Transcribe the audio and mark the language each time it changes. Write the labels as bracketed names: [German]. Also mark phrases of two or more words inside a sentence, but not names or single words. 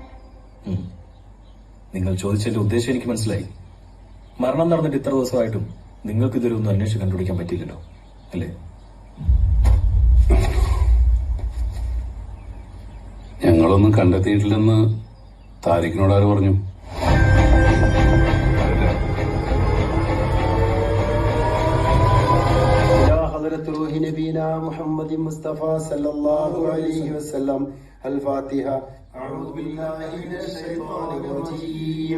[Malayalam] നിങ്ങൾ ചോദിച്ചതിന്റെ ഉദ്ദേശം എനിക്ക് മനസ്സിലായി. മരണം നടന്നിട്ട് ഇത്ര ദിവസമായിട്ടും നിങ്ങൾക്ക് ഇതൊരു ഒന്നും അന്വേഷിച്ച് കണ്ടുപിടിക്കാൻ പറ്റില്ലല്ലോ, അല്ലേ? ഞങ്ങളൊന്നും കണ്ടെത്തിയിട്ടില്ലെന്ന് താരിഖിനോട് ആര് പറഞ്ഞു? [Arabic] روح نبينا محمد مصطفى صلى الله عليه وسلم. الفاتحة. أعوذ بالله من الشيطان الرجيم.